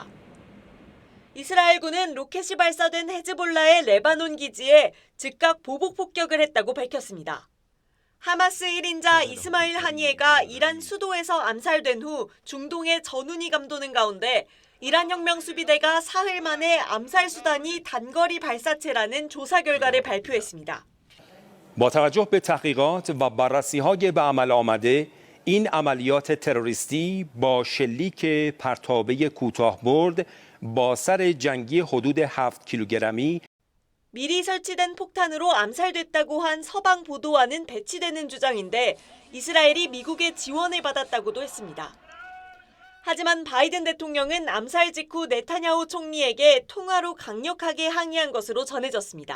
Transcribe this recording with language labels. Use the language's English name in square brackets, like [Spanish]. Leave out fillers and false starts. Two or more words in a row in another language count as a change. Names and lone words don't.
[Korean] 이스라엘군은 로켓이 발사된 헤즈볼라의 레바논 기지에 즉각 보복 폭격을 했다고 밝혔습니다. 하마스 1인자 이스마일 하니에가 이란 수도에서 암살된 후 중동의 전운이 감도는 가운데 이란 혁명수비대가 사흘 만에 암살 수단이 단거리 발사체라는 조사 결과를 발표했습니다. [Persian] با توجه به تحقیقات و بررسی‌های به عمل آمده این عملیات تروریستی با شلیک پرتابه کوتاه‌برد با سر جنگی حدود 7 کیلوگرمی [Korean] 미리 설치된 폭탄으로 암살됐다고 한 서방 보도와는 배치되는 주장인데 이스라엘이 미국의 지원을 받았다고도 했습니다. 하지만 바이든 대통령은 암살 직후 네타냐후 총리에게 통화로 강력하게 항의한 것으로 전해졌습니다.